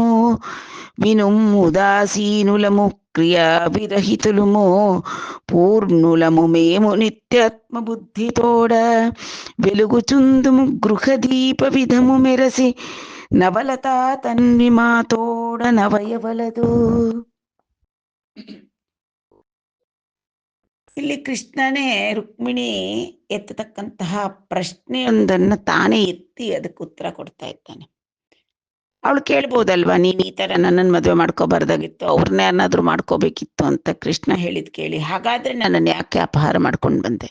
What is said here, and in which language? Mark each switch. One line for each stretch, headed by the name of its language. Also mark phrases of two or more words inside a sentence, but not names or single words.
Telugu: వినుం ఉదాసీనులము క్రియా విరహితులము, పూర్ణులము మేము నిత్యాత్మబుద్ధితోడ, వెలుగుచుందుము గృహదీప విధము మెరసి, నవలతా తన్వి మాతోడ ನವಯವಲದು.
Kannada: ಇಲ್ಲಿ ಕೃಷ್ಣನೇ ರುಕ್ಮಿಣಿ ಎತ್ತತಕ್ಕಂತಹ ಪ್ರಶ್ನೆಯೊಂದನ್ನು ತಾನೇ ಎತ್ತಿ ಅದಕ್ಕೆ ಉತ್ತರ ಕೊಡ್ತಾ ಇದ್ದಾನೆ. ಅವಳು ಕೇಳ್ಬೋದಲ್ವಾ, ನೀನು ಈ ಥರ ನನ್ನನ್ನು ಮದುವೆ ಮಾಡ್ಕೋಬಾರ್ದಾಗಿತ್ತು, ಅವ್ರನ್ನ ಯಾರನ್ನಾದ್ರೂ ಮಾಡ್ಕೋಬೇಕಿತ್ತು ಅಂತ ಕೃಷ್ಣ ಹೇಳಿದ್ ಕೇಳಿ, ಹಾಗಾದ್ರೆ ನನ್ನನ್ನು ಯಾಕೆ ಅಪಹಾರ ಮಾಡ್ಕೊಂಡು ಬಂದೆ?